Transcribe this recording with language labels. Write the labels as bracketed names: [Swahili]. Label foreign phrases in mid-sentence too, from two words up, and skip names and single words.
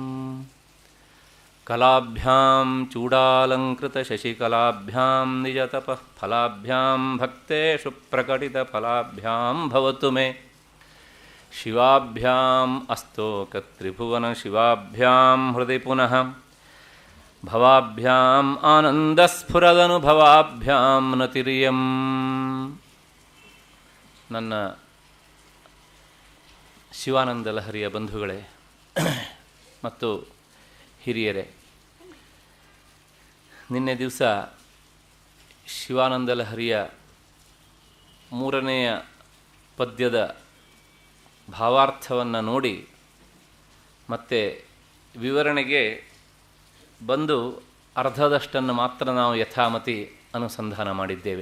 [Sanskrit] कलाभ्यां चूडालङ्कृतशशिकलाभ्यां निजतपः फलाभ्यां भक्तेषु प्रकटितफलाभ्यां भवतु मे शिवाभ्याम् अस्तोकत्रिभुवनशिवाभ्यां हृदि पुनः भवाभ्याम् आनन्दस्फुरदनुभवाभ्यां नतिर्यं [Kannada] ನನ್ನ ಶಿವಾನಂದ ಲಹರಿಯ ಬಂಧುಗಳೇ ಮತ್ತು ಹಿರಿಯರೇ, ನಿನ್ನೆ ದಿವಸ ಶಿವಾನಂದ ಲಹರಿಯ ಮೂರನೆಯ ಪದ್ಯದ ಭಾವಾರ್ಥವನ್ನು ನೋಡಿ ಮತ್ತೆ ವಿವರಣೆಗೆ ಬಂದು ಅರ್ಧದಷ್ಟನ್ನು ಮಾತ್ರ ನಾವು ಯಥಾಮತಿ ಅನುಸಂಧಾನ ಮಾಡಿದ್ದೇವೆ.